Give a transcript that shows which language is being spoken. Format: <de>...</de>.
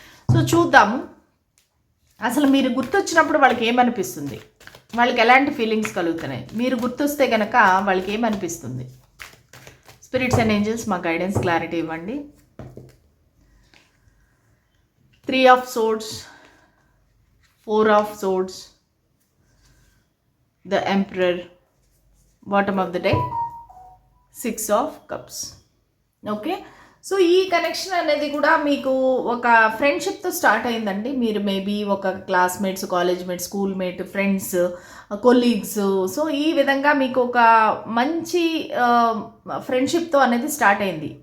<te>So చూద్దాము అసలు మీరు గుర్తొచ్చినప్పుడు వాళ్ళకి ఏమనిపిస్తుంది, వాళ్ళకి ఎలాంటి ఫీలింగ్స్ కలుగుతున్నాయి. మీరు గుర్తొస్తే కనుక వాళ్ళకి ఏమనిపిస్తుంది. స్పిరిట్స్ అండ్ ఏంజల్స్ మా గైడెన్స్ క్లారిటీ ఇవ్వండి.</te> <en>3 of Swords, 4 of Swords, the Emperor, bottom of the deck, 6 of Cups.</en> <te>Okay, so ఈ కనెక్షన్ అనేది కూడా మీకు ఒక ఫ్రెండ్షిప్తో స్టార్ట్ అయిందండి. మీరు మేబీ ఒక classmates, college mates, school mate, friends, colleagues. So ఈ విధంగా మీకు ఒక మంచి ఫ్రెండ్షిప్తో అనేది స్టార్ట్ అయింది.</te>